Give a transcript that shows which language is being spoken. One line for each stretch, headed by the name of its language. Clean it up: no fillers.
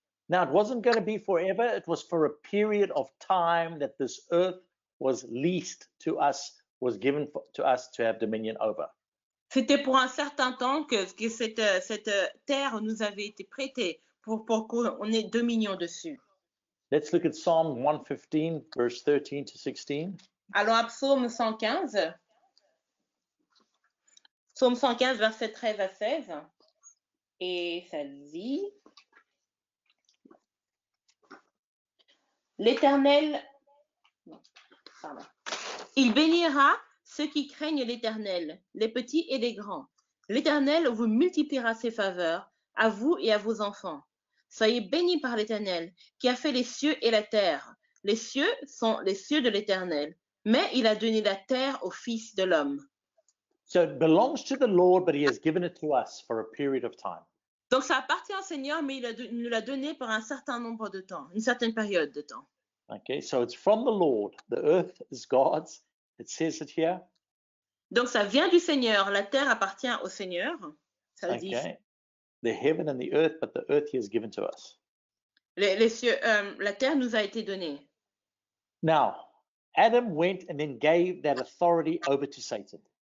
English: Now it wasn't going to be forever, it was for a period of time that this earth was leased to us, was given to us to have dominion over.
French: C'était pour un certain temps que cette terre nous avait été prêtée pour qu'on ait dominion dessus.
English: Let's look at Psalm 115, verse 13 to 16.
French: Allons à Psaume 115. Psaume 115, verset 13 à 16. Et ça dit: L'Éternel, il bénira ceux qui craignent l'Éternel, les petits et les grands. L'Éternel vous multipliera ses faveurs, à vous et à vos enfants. Soyez bénis par l'Éternel, qui a fait les cieux et la terre. Les cieux sont les cieux de l'Éternel, mais il a donné la terre au Fils de l'homme.
English: So it belongs to the Lord, but he has given it to us for a period of time.
French: Donc ça appartient au Seigneur, mais il nous l'a donné pour un certain nombre de temps, une certaine période de temps.
English: Okay, so it's from the Lord. The earth is God's. It says it here.
French: Donc ça vient du Seigneur, la terre appartient au Seigneur. Ça le dit.
English: Okay. The heaven and the earth, but the earth he has given to us.
French: Les cieux, la terre nous a été donnée.
English: Now, Adam went and then gave that authority over to Satan.